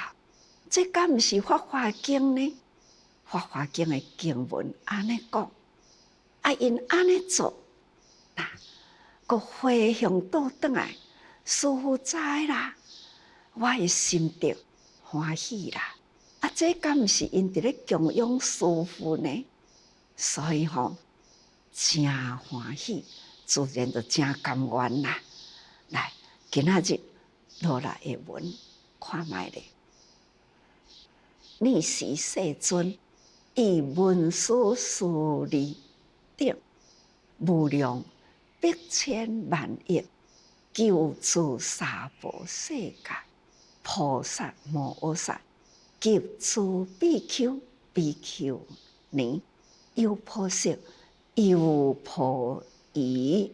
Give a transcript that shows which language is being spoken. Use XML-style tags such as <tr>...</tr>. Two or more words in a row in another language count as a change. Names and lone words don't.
<nan>这敢毋是《法华经》呢？《法华经》的经文安尼讲，因安尼做，佫回向倒转来，师父知啦，我的心得欢喜啦。这敢毋是因伫咧供养师父呢？所以真欢喜，自然就真甘愿啦。来，今仔日落来的文看卖咧。逆时世尊以文殊师利等无量百千万亿救助娑婆世界菩萨摩诃萨及诸比丘、比丘尼，优婆塞、优婆夷。</nan>